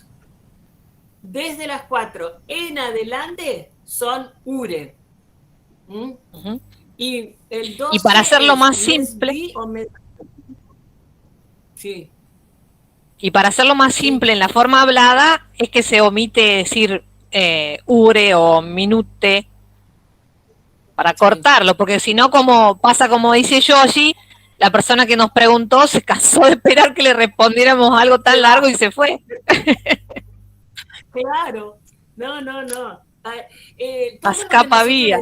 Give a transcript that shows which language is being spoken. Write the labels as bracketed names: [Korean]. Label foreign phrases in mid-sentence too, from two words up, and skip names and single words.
[Spanish] Desde las 4 en adelante son ure. Y el 2 y para hacerlo más simple. Sí. Y para hacerlo más simple en la forma hablada es que se omite decir ure o minute para cortarlo, porque si no, como pasa como dice Yoshi, la persona que nos preguntó se cansó de esperar que le respondiéramos algo tan largo y se fue. Claro, no. Escapa vía.